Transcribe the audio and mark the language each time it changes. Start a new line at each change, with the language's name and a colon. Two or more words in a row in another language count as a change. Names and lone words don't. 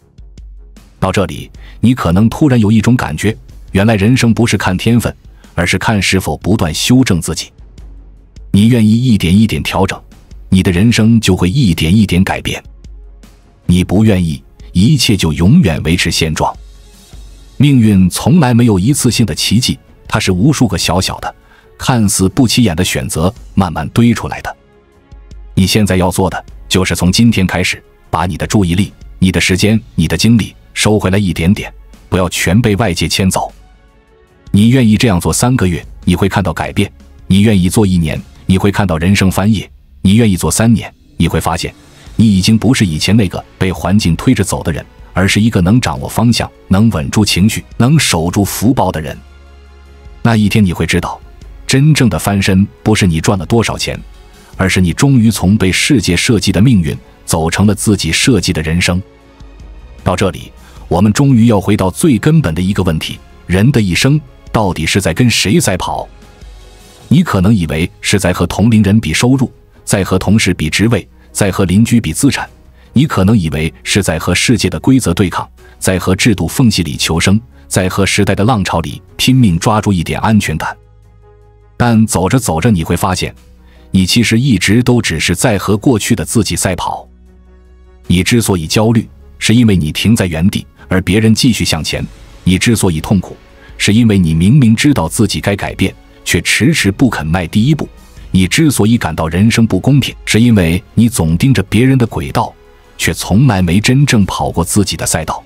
Chinese: 到這裡，你可能突然有一種感覺，原來人生不是看天分，而是看是否不斷修正自己。你願意一點一點調整，你的人生就會一點一點改變。你不願意，一切就永遠維持現狀。命運從來沒有一次性的奇蹟，它是無數個小小的看似不起眼的選擇慢慢堆出来的。你現在要做的就是从今天開始，把你的注意力、你的時間、你的精力收回來一點點，不要全被外界牽走。你願意這樣做3個月，你會看到改變；你願意做1年，你會看到人生翻頁；你願意做3年，你會發現你已經不是以前那個被環境推着走的人，而是一個能掌握方向、能穩住情緒、能守住福報的人。那一天你會知道，真正的翻身不是你賺了多少錢，而是你終於從被世界設計的命運走成了自己設計的人生。到這裡，我們終於要回到最根本的一個問題： 人的一生到底是在跟誰在跑？你可能以為是在和同齡人比收入，在和同事比職位，在和鄰居比資產；你可能以為是在和世界的規則對抗，在和制度縫隙裡求生，在和时代的浪潮裡拼命抓住一點安全感。但走着走着你會發現，你其實一直都只是在和過去的自己賽跑。你之所以焦慮，是因為你停在原地，而別人繼續向前；你之所以痛苦，是因為你明明知道自己該改變，卻遲遲不肯邁第一步；你之所以感到人生不公平，是因為你總盯着別人的軌道，卻從來沒真正跑過自己的賽道。